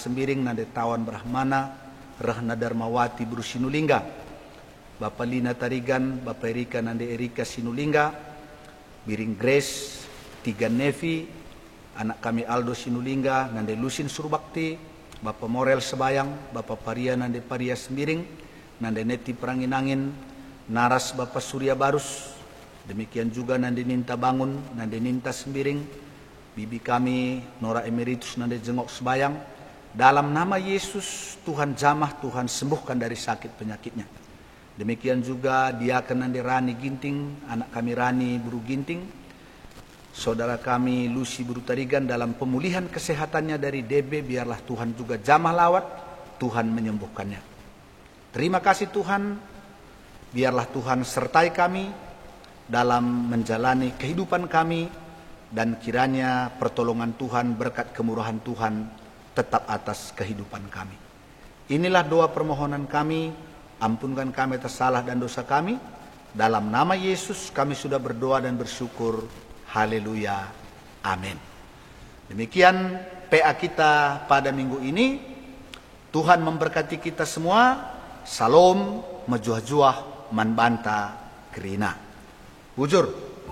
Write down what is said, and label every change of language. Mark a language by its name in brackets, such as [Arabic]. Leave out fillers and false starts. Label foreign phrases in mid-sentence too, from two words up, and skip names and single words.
[Indonesian] Sembiring, Nande Tawan Brahmana, Rahna Darmawati Buru Sinulingga, Bapak Lina Tarigan, Bapak Erika Nande Erika Sinulingga, Biring Grace, Tiga Nevi, anak kami Aldo Sinulingga, Nande Lusin Surbakti, Bapak Morel Sebayang, Bapak Paria Nande Paria Sembiring, Nande Neti Peranginangin, Naras Bapak Surya Barus, demikian juga Nande Ninta Bangun, Nande Ninta Sembiring, bibi kami Nora Emeritus Nande Jengok Sebayang. Dalam nama Yesus, Tuhan jamah, Tuhan sembuhkan dari sakit penyakitnya. Demikian juga Diaken Nande Rani Ginting, anak kami Rani Buru Ginting, saudara kami Lucy Buru Tarigan dalam pemulihan kesehatannya dari DB, biarlah Tuhan juga jamah lawat, Tuhan menyembuhkannya. Terima kasih Tuhan, biarlah Tuhan sertai kami dalam menjalani kehidupan kami, dan kiranya pertolongan Tuhan, berkat kemurahan Tuhan tetap atas kehidupan kami. Inilah doa permohonan kami, ampunkan kami atas salah dan dosa kami. Dalam nama Yesus kami sudah berdoa dan bersyukur. Haleluya. Amin. Demikian PA kita pada minggu ini. Tuhan memberkati kita semua. [Batak Karo] Salom, mejuah-juah, manbanta, kerina. Bujur.